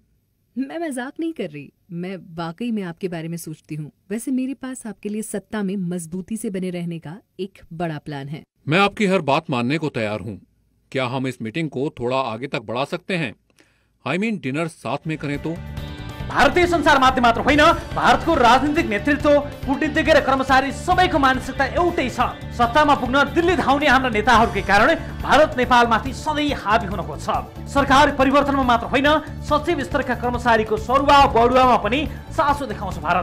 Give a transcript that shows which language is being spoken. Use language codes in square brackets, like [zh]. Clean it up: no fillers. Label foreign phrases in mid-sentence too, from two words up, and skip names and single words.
[hi] मैं मजाक नहीं कर रही, मैं वाकई में आपके बारे में सोचती हूँ। वैसे मेरे पास आपके लिए सत्ता में मजबूती से बने रहने का एक बड़ा प्लान है। मैं आपकी हर बात मानने को तैयार हूँ। क्या हम इस मीटिंग को थोड़ा आगे तक बढ़ा सकते हैं? [en] I mean [hi] डिनर साथ में करें तो? [ne] भारतीय सञ्चार माध्यम मात्र होइन, भारतको राजनीतिक नेतृत्व, कूटनीतिज्ञ र कर्मचारी सबैको मानसिकता एउटै छ। सत्तामा पुग्न दिल्ली धाउने हाम्रा नेताहरूकै कारण भारत नेपालमाथि सधैँ हावी हुन खोज्छ। सरकार परिवर्तनमा मात्र होइन, सचिव स्तरका कर्मचारीको सरुवा बढुवामा पनि चासो देखाउँछ भारत।